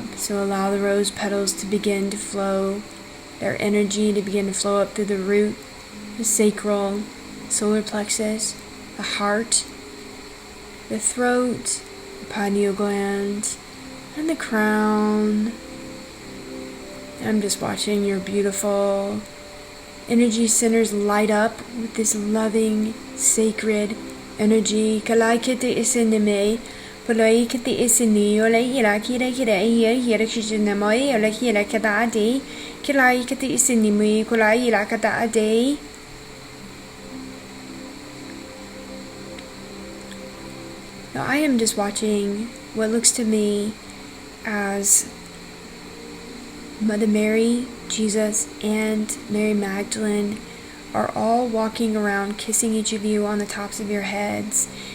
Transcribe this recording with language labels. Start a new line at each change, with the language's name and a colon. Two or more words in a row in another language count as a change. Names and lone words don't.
English: So allow the rose petals to begin to flow, their energy to begin to flow up through the root, the sacral, solar plexus, the heart, the throat, the pineal gland, and the crown. I'm just watching your beautiful energy centers light up with this loving, sacred energy. Kalai kiti isinime, polai kiti isini, ola hira kira kira hira kishinamoi, ola hira kada ade, kalai kiti isinime, kolai hira kada ade. Now I am just watching what looks to me as Mother Mary, Jesus, and Mary Magdalene are all walking around kissing each of you on the tops of your heads.